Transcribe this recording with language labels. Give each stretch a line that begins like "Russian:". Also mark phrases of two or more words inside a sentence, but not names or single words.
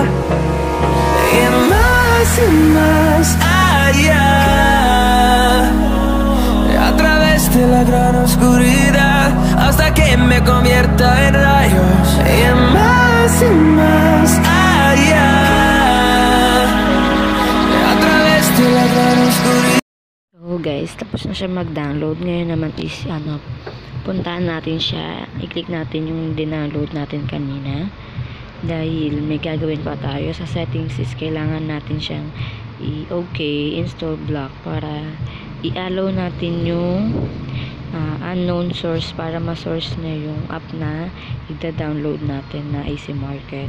Spanish: Y más allá, a través de la gran oscuridad, hasta que me convierta en rayos. Y más allá, a través de la gran oscuridad.
English: So guys,
Filipino: tapos na siya mag-download. Ngayon naman is puntaan natin siya. I-click natin yung dinownload natin kanina. Dahil may gagawin pa tayo sa settings is kailangan natin siyang i-okay,
English: install block
Filipino: para i-allow natin yung
English: unknown source
Filipino: para ma-source na yung app na i-download natin na AC Market.